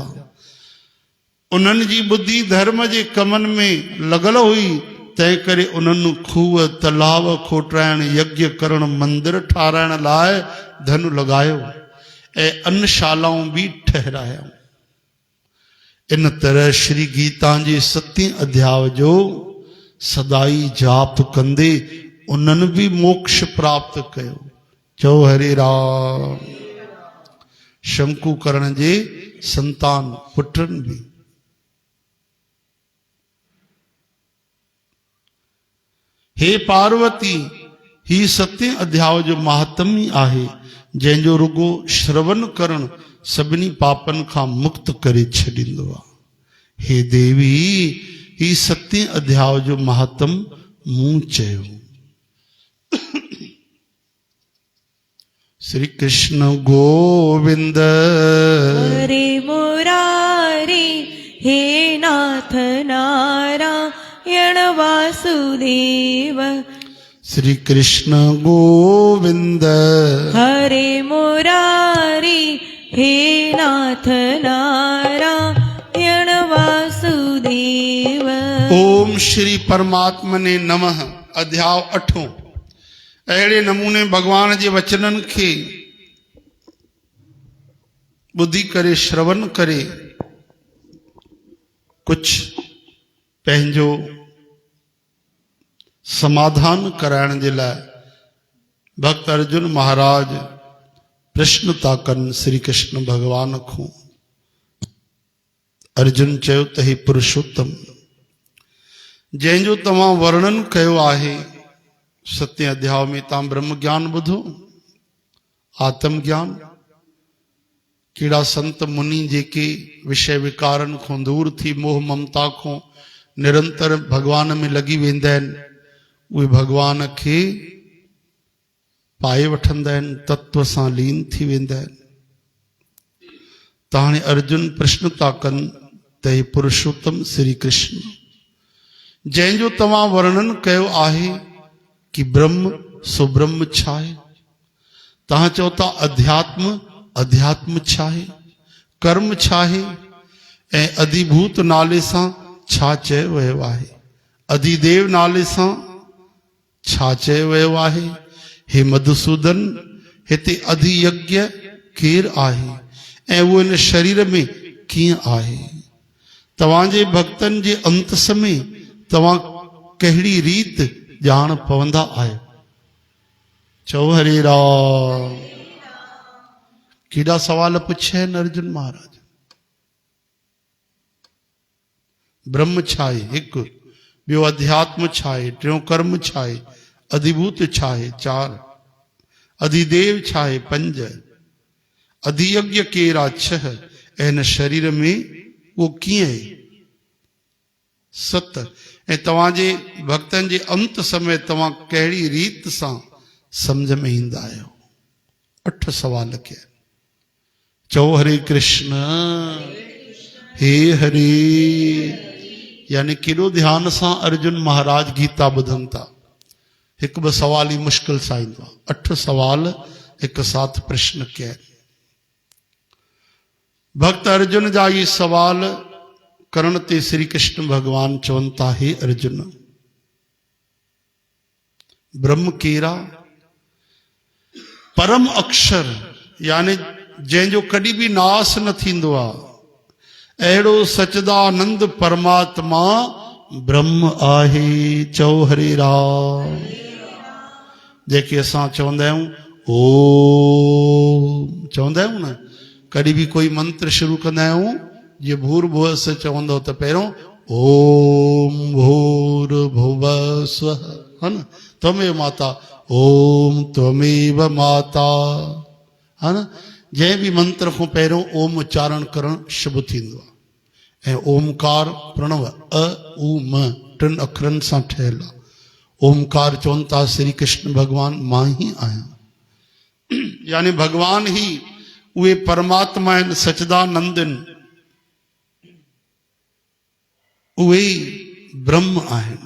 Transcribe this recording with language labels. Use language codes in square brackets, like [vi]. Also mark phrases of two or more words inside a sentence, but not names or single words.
[sd] उन्हनि जी ॿुधी धर्म जे कमनि में लॻल हुई, तंहिं करे उन्हनि खूह तलाव खोटाइण, यज्ञ करण, मंदिर ठाराइण लाइ धन लॻायो ऐं अन्नशालाऊं बि ठहिरायूं। इन तरह श्री गीता जे 7 अध्याय जो सदाई जाप कंदे उन्हनि बि मोक्ष प्राप्त कयो। चओ हरे राम। शंकु करण जे संतान पुटनि बि। हे पार्वती, ही 7 अध्याय जो महात्म्य आहे, जंहिंजो रुगो श्रवण करण सभिनी पापनि खां मुक्त करे छॾींदो आहे। हे देवी, ही 7 अध्याय जो महात्म्य मूं चयो। [sa] श्री कृष्ण गोविंद हरे मुरारी, हे नाथ नारायण वासुदेव। श्री कृष्ण गोविंद हरे मुरारी, हे नाथ नारायण वासुदेव। ओम श्री परमात्मने नमः। अध्याय 8। [sd] अहिड़े नमूने भगवान जे वचननि खे ॿुधी करे श्रवण करे कुझु पंहिंजो समाधान कराइण जे लाइ भक्त अर्जुन महाराज प्रश्न था कनि श्री कृष्ण भगवान खां। अर्जुन चयो त हे पुरुषोत्तम, जंहिंजो तव्हां वर्णन कयो आहे 7 अध्याय में, तव्हां ब्रह्म ज्ञान ॿुधो, आत्म ज्ञान, कहिड़ा संत मुनि जेके विषय विकारनि खां दूर थी मोह ममता खां निरंतर भगवान में लॻी वेंदा आहिनि, उहे भगवान खे पाए वठंदा आहिनि, तत्व सां लीन थी वेंदा आहिनि। त हाणे अर्जुन प्रश्न था कनि त हे पुरुषोत्तम श्री कृष्ण, जंहिंजो तव्हां वर्णन कयो आहे कि ब्रह्म सो ब्रह्म छा आहे, तव्हां चओ था अध्यात्म, अध्यात्म छा आहे, कर्म छा आहे, ऐं अधिभूत नाले सां छा चयो वियो आहे, अधिदेव नाले सां छा चयो वियो आहे। हे मधुसूदन, हिते अधियज्ञ केरु आहे ऐं उहो इन शरीर में कीअं आहे। तव्हांजे भक्तनि जे अंत समय तव्हां कहिड़ी रीत ॼाण पवंदा आहियो। चओ हरे राम। केॾा सवाल पुछिया आहिनि अर्जुन महाराज। ब्रह्म छा आहे हिकु, ॿियो अध्यात्म छा आहे, टियों कर्म छा आहे, अधिभूत छा आहे चार, अधिदेव छा आहे पंज, अधियज्ञ केरा छह, ऐं हिन शरीर में उहो कीअं आहे सत, ऐं तव्हांजे भक्तनि जे अंत समय तव्हां कहिड़ी रीत सां सम्झ में ईंदा आहियो। 8 सवाल कया। चओ हरे कृष्ण हे हरे। यानी केॾो ध्यान सां अर्जुन महाराज गीता ॿुधनि था। हिकु ॿ सवाल ई मुश्किल सां ईंदो आहे। 8 सवाल हिकु साथ प्रश्न कया। भक्त अर्जुन जा ये सवाल करण ते श्री कृष्ण भगवान चवनि था, हे अर्जुन ब्रह्म केरा, परम अक्षर यानी जंहिंजो कॾहिं बि नास न थींदो आहे, अहिड़ो सच्चिदानंद परमात्मा ब्रह्म आहे। चओ हरे राम। जेके असां चवंदा आहियूं ओम, चवंदा आहियूं न, कॾहिं बि कोई मंत्र शुरू कंदा आहियूं, जीअं [sa] भूर्भुवः स्वः [sd] चवंदो त पहिरियों [sa] ओम भूर्भुवः स्वः, [hi] है न, [sa] त्वमेव माता, ओम त्वमेव माता, [hi] है न। [sd] जंहिं बि मंत्र खां पहिरियों ओम उच्चारण करणु शुभ थींदो आहे। ऐं ओमकार प्रणव अ उ म 3 अखरनि सां ठहियलु आहे। ओमकार चवनि था श्री कृष्ण भगवान मां ही आहियां, यानी भगवान ही उहे परमात्मा आहिनि, सच्चिदानंद आहिनि, उहे ई ब्रह्म आहिनि।